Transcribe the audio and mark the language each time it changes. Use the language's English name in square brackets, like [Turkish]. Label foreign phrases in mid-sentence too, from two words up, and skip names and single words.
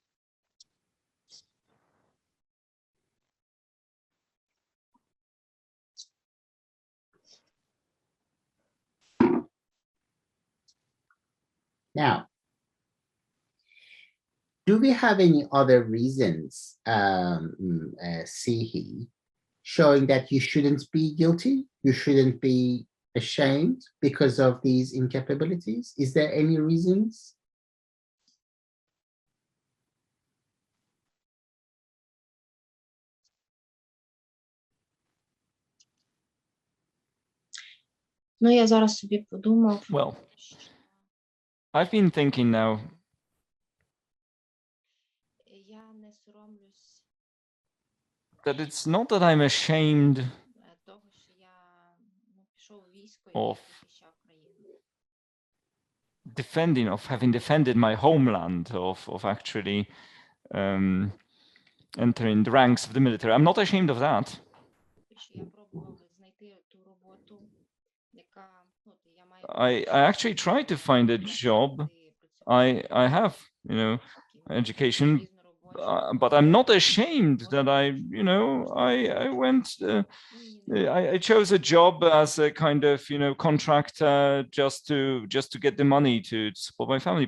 [English] Now, do we have any other reasons, Sihi, showing that you shouldn't be guilty, you shouldn't be ashamed because of these incapabilities? Is there any reasons? [Ukrainian] Ну, я зараз собі подумав. [English] Well, I've been thinking now. [Ukrainian] Я не соромлюсь [English] That it's not that I'm ashamed [Ukrainian] того, що я пішов у військо і [English] of [Ukrainian] захищав країну. [English] of having defended my homeland, of actually entering the ranks of the military. I'm not ashamed of that. [Ukrainian] Що я пробував знайти ту роботу, яка, я маю [English] I actually tried to find a job. I have, education, but I'm not ashamed that I went, I chose a job as a kind of, contractor just to get the money to support my family.